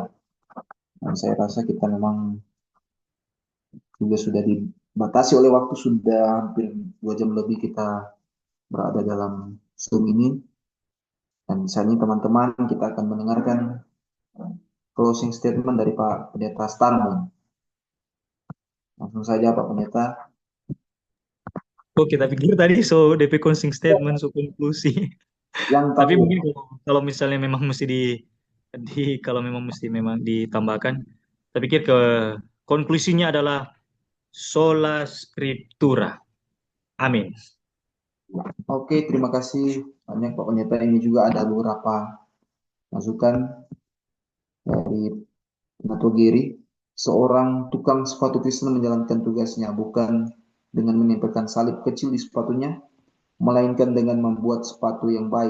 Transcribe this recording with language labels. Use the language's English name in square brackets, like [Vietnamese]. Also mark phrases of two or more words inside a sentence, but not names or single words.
[Indonesian] Dan saya rasa kita memang juga sudah dibatasi oleh waktu, sudah hampir 2 jam lebih kita berada dalam Zoom ini. Dan misalnya teman-teman, kita akan mendengarkan [English] closing statement [Indonesian] dari Pak Pendeta Starmon. Langsung saja Pak Pendeta. Oh, kita pikir tadi so DP [English] closing statement, [Indonesian] so konklusi. Tapi mungkin kalau misalnya memang mesti kalau memang mesti ditambahkan, saya pikir ke konklusinya adalah [Latin] sola scriptura. [Indonesian] Amin. Oke, terima kasih banyak Pak Pendeta. Ini juga ada beberapa masukan dari Pendeta Giri. Seorang tukang sepatu Kristen menjalankan tugasnya bukan dengan menempelkan salib kecil di sepatunya, melainkan dengan membuat sepatu yang baik.